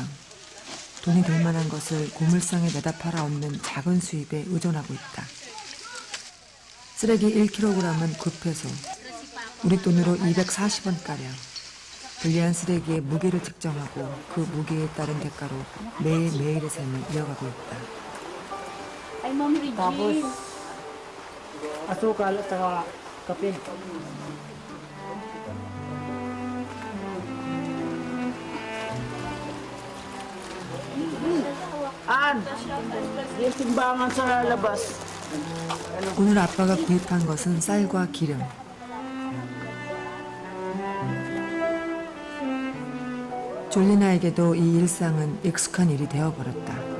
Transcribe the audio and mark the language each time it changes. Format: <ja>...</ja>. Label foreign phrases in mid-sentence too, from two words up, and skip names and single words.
<ko>돈이 될 만한 것을 고물상에 내다 팔아 얻는 작은 수입에 의존하고 있다. 쓰레기 1kg은 9페소, 우리 돈으로 240원가량. 불리한 쓰레기의 무게를 측정하고 그 무게에 따른 대가로 매일매일의 삶을 이어가고 있다.</ko> <tl>Tapos, asukal at saka kape. Yung timbangan sa labas.</tl> <ko>오늘 아빠가 구입한 것은 쌀과 기름. 졸리나에게도 이 일상은 익숙한 일이 되어버렸다.</ko>